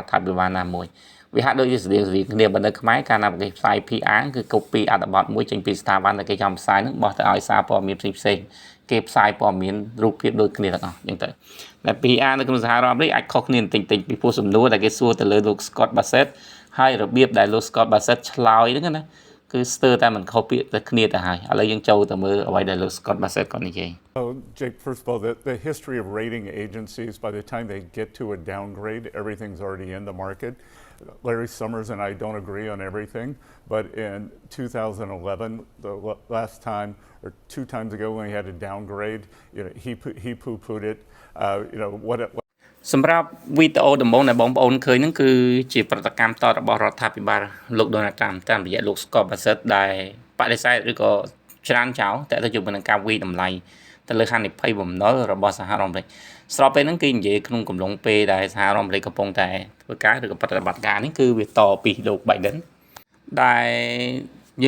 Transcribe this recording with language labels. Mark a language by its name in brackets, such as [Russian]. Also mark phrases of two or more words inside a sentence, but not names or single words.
[Khmer] រដ្ឋាភិបាលណាមួយវាហាក់ដូចជាស្តៀងគ្នាបើនៅខ្មែរកាលណាគេផ្សាយ PR គឺ copy អត្ថបទមួយចេញពីស្ថាប័នដែលគេចង់ផ្សាយហ្នឹងបោះទៅឲ្យសារព័ត៌មានផ្សេងគេផ្សាយព័ត៌មានរូបភាពដូចគ្នាទាំងអស់អញ្ចឹងទៅតែ PR នៅក្នុងសហរដ្ឋអាមេរិកអាចខុសគ្នាបន្តិចៗពីព្រោះសំណួរដែលគេសួរទៅលើលោក Scott Bassett ហើយរបៀបដែលលោក Scott Bassett ឆ្លើយហ្នឹងណាគឺស្ទើរតែមិនខុសពាក្យតែគ្នាទៅហើយឥឡូវយើងចូលទៅមើលអ្វីដែលលោក Scott Bassett គាត់និយាយ [English] Oh, Jake, first of all, the history of rating agencies, by the time they get to a downgrade, everything's already in the market. Larry Summers and I don't agree on everything, but in 2011, the last time or 2 times ago when we had a downgrade, he poo-pooed it. What [Khmer] សម្រាប់វីដេអូដំបូងដែលបងប្អូនឃើញហ្នឹងគឺជាប្រតិកម្មតរបស់រដ្ឋាភិបាលលោក Donald Trump តាមរយៈលោក Scott Bassett ដែលបដិសេធឬក៏ច្រានចោលតែទៅជាមួយនឹងការវិតម្លៃទៅលើហានិភ័យបំណុល របស់សហរដ្ឋអាមេរិកស្របពេលហ្នឹងគេនិយាយក្នុងកំឡុងពេលដែលសហរដ្ឋអាមេរិកកំពុងតែធ្វើការឬក៏ប្រតិបត្តិការនេះគឺវាតពីលោក Biden ដែលយើង